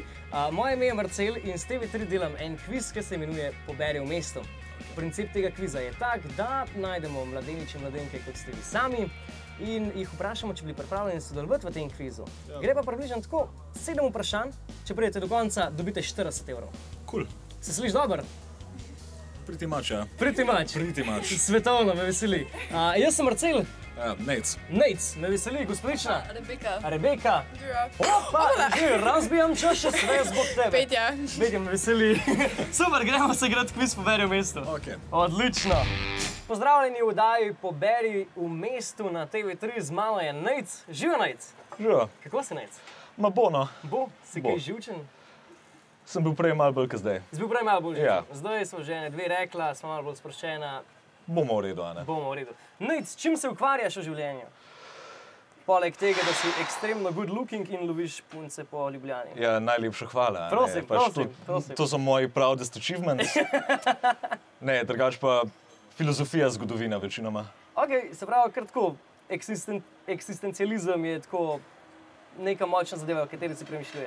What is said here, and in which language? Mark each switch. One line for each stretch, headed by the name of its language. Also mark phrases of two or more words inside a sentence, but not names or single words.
Slovenian: Moje ime je Marcel in s TV3 delam en kviz, ki se imenuje Poberi v mestu. Princip tega kviza je tak, da najdemo mladeniče in mladenke, kot ste vi sami, in jih vprašamo, če bili pripravljeni sodelovati v tem kvizu. Ja. Gre pa približno tako, 7 vprašanj, če pridete do konca, dobite 40 evrov. Cool. Se sliš dober?
English: Pretty much, ja. Pretty much.
Slovenian: Svetovno, me veseli. Jaz sem Marcel. Nec. Nec, me veseli, gospodična. Rebeka.
Serbian: Opa, razbijam čaše, sve zbog tebe.
Slovenian: Petja. Petja, me veseli. Super, gremo se igrati kviz Poberi v mestu. Ok. Odlično. Pozdravljeni v oddaji Poberi v mestu na TV3, z mano je Nec. Živo, Nec. Živo. Kako si, Nec? Ma bo, no. Bo? Si kaj živčen? Sem bil prej malo bolj kot zdaj. Si bil prej malo bolj živčen? Ja. Zdaj smo že ene dve rekla, smo malo bolj sproščena. Bomo v redu, a ne? Bomo v redu. Nec, čim se ukvarjaš v življenju? Poleg tega, da si ekstremno
English: good looking
Slovenian: in loviš punce po Ljubljani. Ja, najlepša hvala. Prosim. To so moji
English: proudest achievements.
Slovenian: Ne, drugače pa filozofija, zgodovina večinoma. Ok, se pravi, kar tako, eksistencializem je tako neka močna zadeva, o kateri si premišljuje.